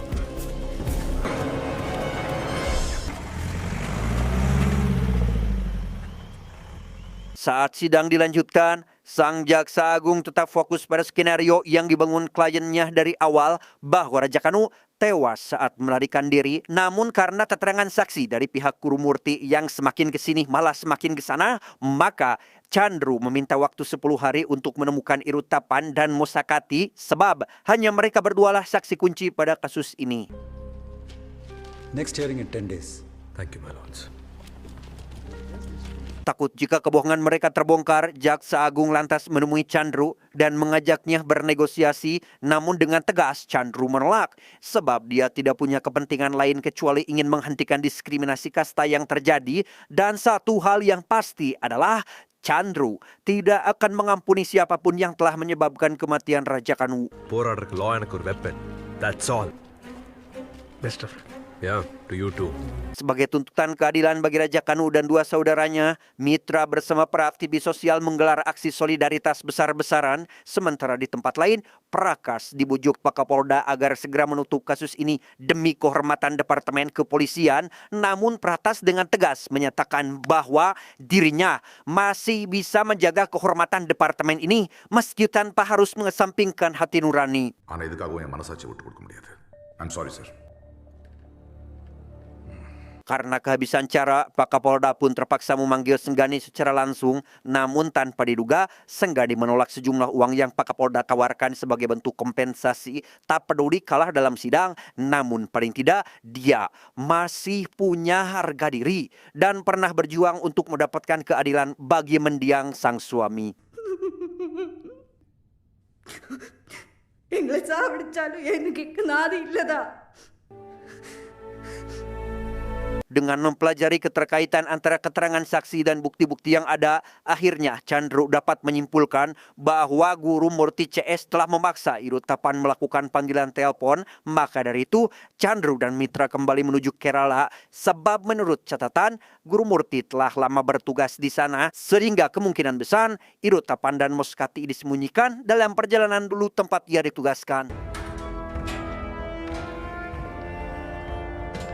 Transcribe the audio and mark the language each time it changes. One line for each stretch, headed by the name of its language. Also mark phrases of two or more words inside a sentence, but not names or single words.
Indonesian: Saat sidang dilanjutkan, sang Jaksa Agung tetap fokus pada skenario yang dibangun kliennya dari awal bahwa Raja Kanu tewas saat melarikan diri. Namun karena keterangan saksi dari pihak Guru Murti yang semakin ke sini malah semakin ke sana, maka Chandru meminta waktu 10 hari untuk menemukan Irutapan dan Mosakati sebab hanya mereka berdualah saksi kunci pada kasus ini.
English: Next hearing in 10 days. Thank you, my lords.
Indonesian: Takut jika kebohongan mereka terbongkar, Jaksa Agung lantas menemui Chandru dan mengajaknya bernegosiasi. Namun dengan tegas Chandru menolak sebab dia tidak punya kepentingan lain kecuali ingin menghentikan diskriminasi kasta yang terjadi. Dan satu hal yang pasti adalah Chandru tidak akan mengampuni siapapun yang telah menyebabkan kematian Raja Kanu.
Tamil: போராடுறதுக்கு law எனக்கு ஒரு weapon.
English: That's all. Best of luck. Yeah, to you too.
Indonesian: Sebagai tuntutan keadilan bagi Raja Kanu dan dua saudaranya, Mitra bersama para aktivis sosial menggelar aksi solidaritas besar-besaran. Sementara di tempat lain, Prakas dibujuk Pak Kapolda agar segera menutup kasus ini demi kehormatan Departemen Kepolisian. Namun Prakas dengan tegas menyatakan bahwa dirinya masih bisa menjaga kehormatan Departemen ini meski tanpa harus mengesampingkan hati nurani.
Tamil: ஆனால் இதுக்காகவும் என் மனசாட்சி விட்டு கொடுக்க முடியாது.
English: I'm sorry sir.
Indonesian: Karena kehabisan cara, Pak Kapolda pun terpaksa memanggil Senggani secara langsung. Namun tanpa diduga, Senggani menolak sejumlah uang yang Pak Kapolda tawarkan sebagai bentuk kompensasi. Tak peduli kalah dalam sidang, namun paling tidak dia masih punya harga diri dan pernah berjuang untuk mendapatkan keadilan bagi mendiang sang suami.
Tamil: எங்களை சாப்பிடிச்சாலும் எனக்கு நாதி இல்லதா.
Indonesian: Dengan mempelajari keterkaitan antara keterangan saksi dan bukti-bukti yang ada, akhirnya Chandru dapat menyimpulkan bahwa Guru Murti CS telah memaksa Irutapan melakukan panggilan telepon. Maka dari itu, Chandru dan Mitra kembali menuju Kerala sebab menurut catatan, Guru Murti telah lama bertugas di sana sehingga kemungkinan besar Irutapan dan Mosakati disembunyikan dalam perjalanan dulu tempat ia ditugaskan.